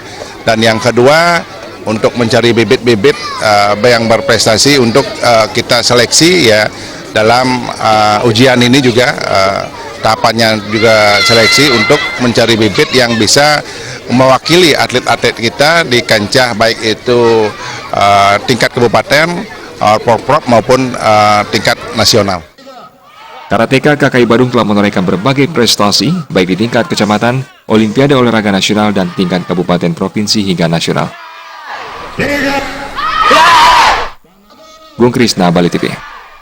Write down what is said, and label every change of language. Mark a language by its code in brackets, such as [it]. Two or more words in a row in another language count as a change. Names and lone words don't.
[id] Dan yang kedua, untuk mencari bibit-bibit yang berprestasi untuk kita seleksi ya dalam ujian ini juga, tahapannya juga seleksi untuk mencari bibit yang bisa mewakili atlet-atlet kita di kancah baik itu tingkat kabupaten, Porprov maupun tingkat nasional. Karateka KKI Badung telah menorehkan berbagai prestasi, baik di tingkat kecamatan, Olimpiade Olahraga Nasional, dan tingkat kabupaten, provinsi, hingga nasional. Gung Krisna, Bali TV.